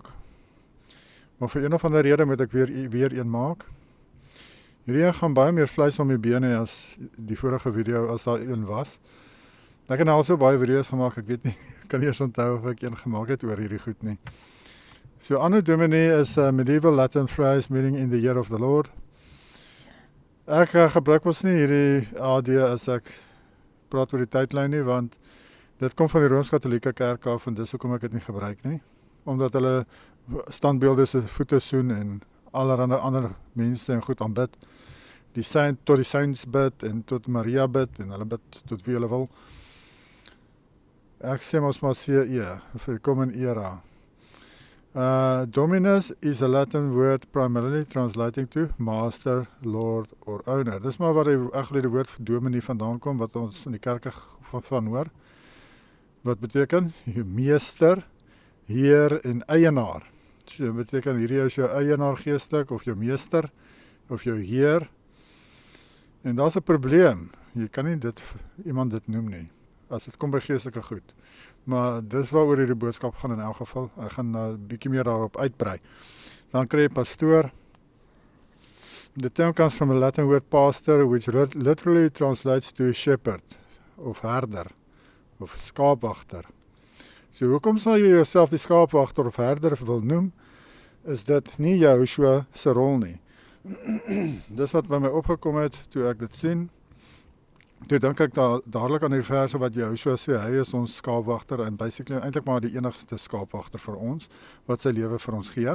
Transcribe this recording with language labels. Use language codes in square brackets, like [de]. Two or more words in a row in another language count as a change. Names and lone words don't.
[af] Maar vir een of ander rede moet ek weer een maak. Hierdie een gaan baie meer vleis om die bene as die vorige video as daar een was. Ek het nou al so baie video's gemaak, ek weet nie, ek kan nie eens onthou of ek een gemaak het oor hierdie goed nie. [en] So [la] Anno Domini [en] is a medieval Latin phrase meaning in the year of the Lord. [af] Ek gebruik ons nie hierdie AD as ek praat oor die tydlyn nie, want dit kom van die Rooms-Katolieke Kerk af en dis hoekom ek dit nie gebruik nie. Omdat hulle standbeelde se voete soen en allerlei ander mense en goed aanbid. Die saint tot die saints bid en tot Maria bid en hulle bid tot wie hulle wil. Ek sê ons maar CE vir die [en] common era. Dominus is a Latin word primarily translating to master, lord or owner. [af] Dis maar waar die woord Domini vandaan kom, wat ons in die kerke van hoor. Wat beteken? Meester, heer en eienaar. So beteken hierdie is jou eienaar geestelik, of jou meester, of jou heer. En daar's 'n probleem. Jy kan nie iemand dit noem nie, as dit kom by geestelike goed. Maar dis waaroor hierdie boodskap gaan in elk geval. Ek gaan 'n bietjie meer daarop uitbrei. Dan kry jy pastoor. [en] The term comes from a Latin word pastor, which literally translates to shepherd, [af] of herder, of skaapwagter. So hoekom sal jy jouself die skaapwagter of herder wil noem, is dit nie Joshua se rol nie. Dis wat by my opgekom het, toe ek dit sien. Toe dink ek dadelik aan die verse wat Joshua sê, hy is ons skaapwagter en basically eintlik maar die enigste skaapwagter vir ons, wat sy lewe vir ons gee.